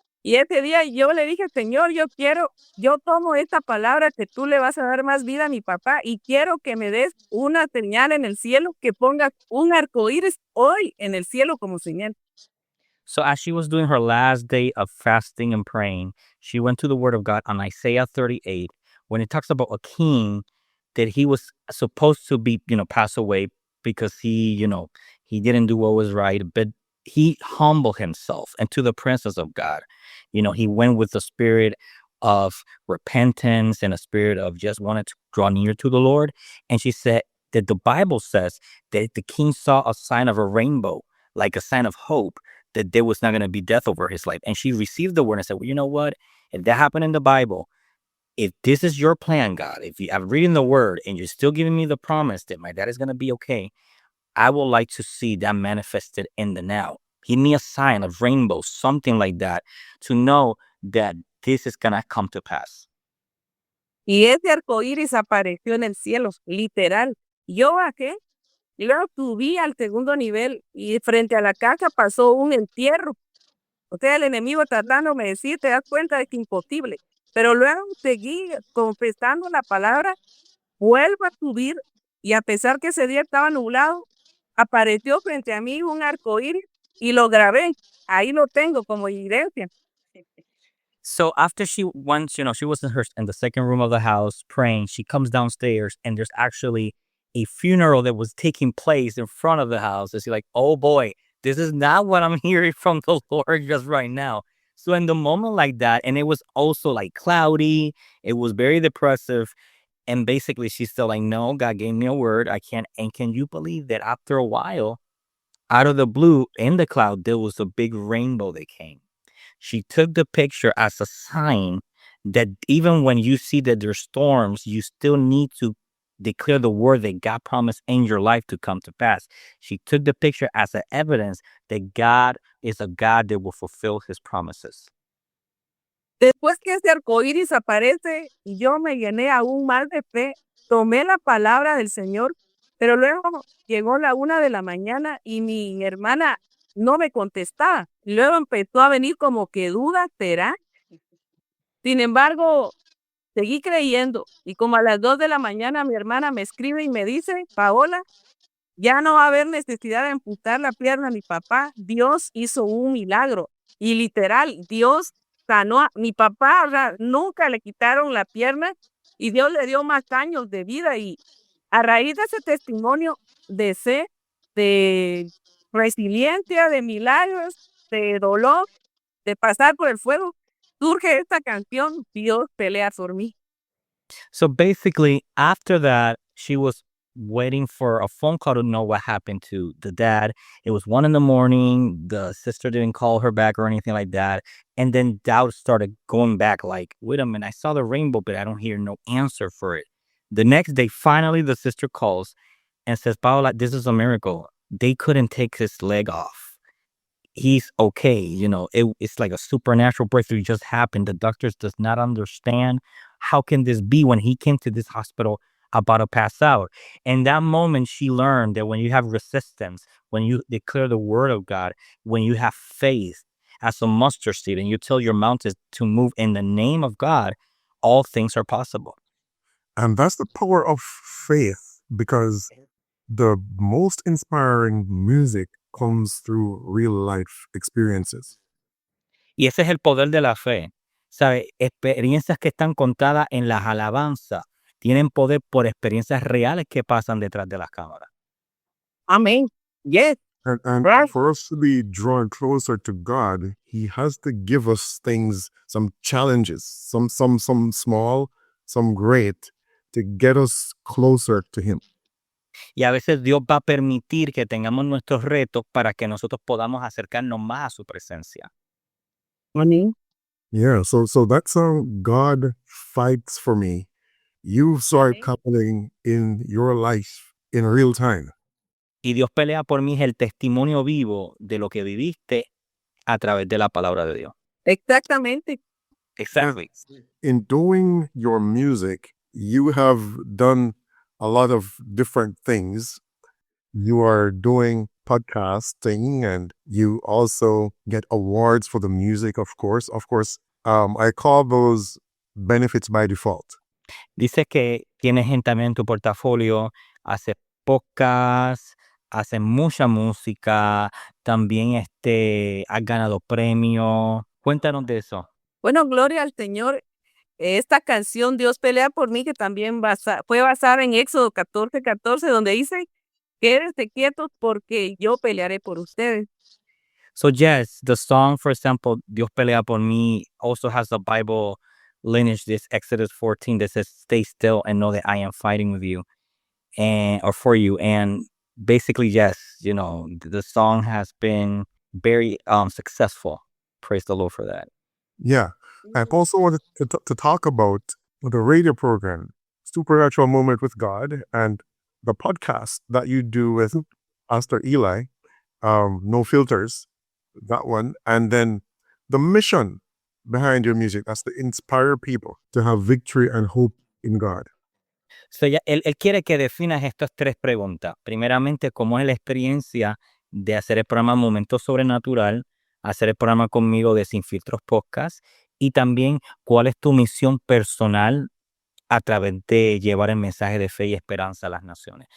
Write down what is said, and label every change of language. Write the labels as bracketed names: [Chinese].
[Spanish] Y ese día yo le dije, Señor, yo tomo esta palabra que tú le vas a dar más vida a mi papá y quiero que me des una señal en el cielo, que pongas un arco iris hoy en el cielo como señal. [English] So as she was doing her last day of fasting and praying, she went to the word of God on Isaiah 38, when it talks about a king that he was supposed to be, pass away because he didn't do what was right, but he humbled himself into the presence of God. He went with the spirit of repentance and a spirit of just wanting to draw near to the Lord. And she said that the Bible says that the king saw a sign of a rainbow, like a sign of hope, that there was not going to be death over his life. And she received the word and said, well, you know what? If that happened in the Bible, if this is your plan, God, if I'm reading the word and you're still giving me the promise that my dad is going to be okay, I would like to see that manifested in the now. Give me a sign of rainbow, something like that, to know that this is going to come to pass. [Spanish] Y ese arco iris apareció en el cielo, literal. Yo bajé y luego subí al segundo nivel y frente a la casa pasó un entierro. O sea, el enemigo tratándome de decir, te das cuenta de que es imposible. Pero luego seguí confesando la palabra, vuelvo a subir y a pesar que ese día estaba nublado, apareció frente a mí un arco iris y lo grabé. Ahí lo tengo como evidencia. [English] So after she went, she was in the second room of the house praying. She comes downstairs and there's actually a funeral that was taking place in front of the house. And she's like, oh boy, this is not what I'm hearing from the Lord just right now. So in the moment like that, and it was also like cloudy, it was very depressive. And basically she's still like, no, God gave me a word. I can't. And can you believe that after a while, out of the blue, in the cloud, there was a big rainbow that came. She took the picture as a sign that even when you see that there's storms, you still need to declare the word that God promised in your life to come to pass. She took the picture as an evidence that God is a God that will fulfill his promises. [Spanish] Después que ese arco iris aparece, yo me llené aún más de fe, tomé la palabra del Señor, pero luego llegó la 1 de la mañana y mi hermana no me contestaba. Luego empezó a venir como que duda, ¿será? Sin embargo, seguí creyendo y como a las 2 de la mañana mi hermana me escribe y me dice, Paola, ya no va a haber necesidad de amputar la pierna a mi papá. Dios hizo un milagro y literal, Dios sanó a mi papá. O sea, nunca le quitaron la pierna y Dios le dio más años de vida. Y a raíz de ese testimonio de fe, de resiliencia, de milagros, de dolor, de pasar por el fuego, surge esta canción, Dios pelea por mí. [English] So basically, after that, she was waiting for a phone call to know what happened to the dad. It was 1 a.m. The sister didn't call her back or anything like that. And then doubt started going back like, wait a minute, I saw the rainbow, but I don't hear no answer for it. The next day, finally, the sister calls and says, Paola, this is a miracle. They couldn't take his leg off. He's okay. It's like a supernatural breakthrough just happened. The doctors does not understand how can this be when he came to this hospital about to pass out. In that moment, she learned that when you have resistance, when you declare the word of God, when you have faith as a mustard seed and you tell your mountains to move in the name of God, all things are possible. And that's the power of faith, because the most inspiring music comes through real life experiences. [Spanish] Y ese es el poder de la fe. ¿Sabe? Experiencias que están contadas en las alabanzas tienen poder por experiencias reales que pasan detrás de las cámaras. [English] Amén. Yes. And Right. for us to be drawn closer to God, He has to give us things, some challenges, some small, some great, to get us closer to Him. [Spanish] Y a veces Dios va a permitir que tengamos nuestros retos para que nosotros podamos acercarnos más a su presencia. [English] Morning. Yeah, so that song, God Fights for Me, you saw it happening in your life in real time. [Spanish] Y Dios pelea por mí es el testimonio vivo de lo que viviste a través de la palabra de Dios. Exactamente. [English] Exactly. In doing your music, you have done a lot of different things. You are doing podcasting and you also get awards for the music, of course. I call those benefits by default. [Spanish] Dice que tienes gente también en tu portafolio, hace podcast, hace mucha música, también has ganado premios. Cuéntanos de eso. Bueno, gloria al Señor. Esta canción, Dios pelea por mí, que también fue basada en Éxodo 14:14, donde dice, quédense quietos porque yo pelearé por ustedes. [English] So yes, the song, for example, Dios pelea por mí, also has the Bible lineage, this Exodus 14 that says, stay still and know that I am fighting with you or for you. And basically, yes, the song has been very successful. Praise the Lord for that. Yeah. I also wanted to talk about the radio program, Supernatural Moment with God, and the podcast that you do with Pastor Eli, No Filters, that one, and then the mission behind your music. That's to inspire people to have victory and hope in God. [Spanish] So él quiere que definas estas tres preguntas. Primeramente, ¿cómo es la experiencia de hacer el programa Momento Sobrenatural, hacer el programa conmigo de Sin Filtros Podcast? Y también, ¿cuál es tu misión personal a través de llevar el mensaje de fe y esperanza a las naciones?